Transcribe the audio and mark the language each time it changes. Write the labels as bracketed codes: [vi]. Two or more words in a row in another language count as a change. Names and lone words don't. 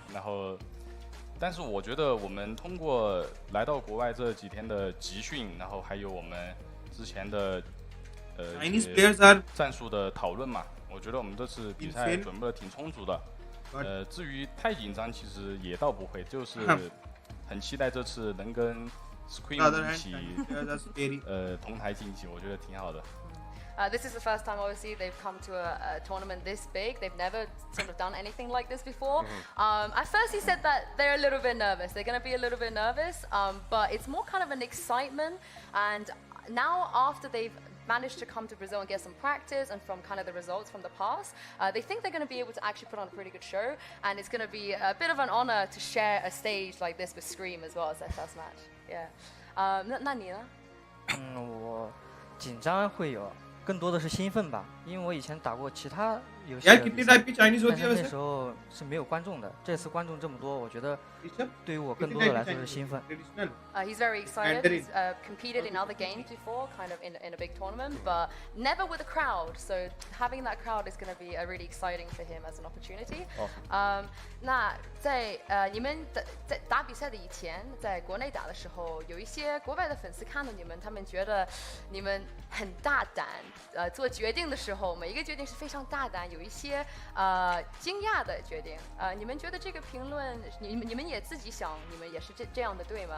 [zh] 然后，但是我觉得我们通过来到国外这几天的集训，然后还有我们之前的战术的讨论嘛，我觉得我们这次比赛准备的挺充足的。至于太紧张，其实也倒不会，就是很期待这次能跟 Scream 一起同台竞技，我觉得挺好的。 [en] This is the first time, obviously, they've come to a tournament this big. They've never sort of done anything like this before. At first, he said that they're a little bit nervous. They're going to be a little bit nervous, but it's more kind of an excitement. And now, after they've managed to come to Brazil and get some practice and from kind of the results from the past, they think they're going to be able to actually put on a pretty good show. And it's going to be a bit of an honor to share a stage like this with Scream as well as their first match. Yeah. [zh] 那你呢？我紧张会有。更多的是兴奋吧，因为我以前打过其他游戏， [hi] यार कितनी टाइप की चाइनीज [zh] 但 [hi] होती [zh] 是 [hi] है [zh] 那 [hi] वैसे [zh] 时候是没有观众的。这次观众这么多，我觉得 [hi] ऋषभ [zh] 对于我更 [hi] कितनी [zh] 多的 [hi] टाइप [zh] 来 [hi] की [zh] 说是 [hi] चाइनीज [zh] 兴奋。 [hi] ट्रेडिशनल [en] He's very excited. Mandarin. He's competed in other games before, kind of in a big tournament, but never with a crowd. So having that crowd is going to be really exciting for him as an opportunity. Awesome. [zh] 那在你们在打比赛的以前，在国内打的时候，有一些国外的粉丝看到你们，他们觉得你们很大胆，做决定的时候，每一个决定是非常大胆，有一些惊讶的决定。你们觉得这个评论，你们也自己想，你们也是这样的对吗？